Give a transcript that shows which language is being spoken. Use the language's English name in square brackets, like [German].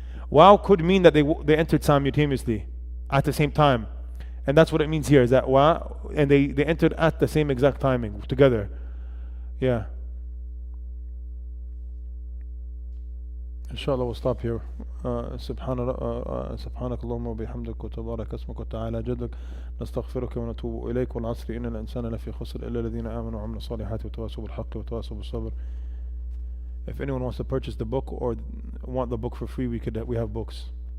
[English] Wow could mean that they entered simultaneously, at the same time. And that's what it means here, is that wow, and they entered at the same exact timing, together. Yeah. Inshallah, we'll stop here. [Arabic] سبحانك اللهم وبحمدك وتبارك اسمك وتعالى جدك نستغفرك ونتوب إليك والعصر إن الإنسان لفي خسر إلا الذين آمنوا وعملوا الصالحات وتواصوا بالحق وتواصوا بالصبر. [English] If anyone wants to purchase the book or want the book for free, we have books.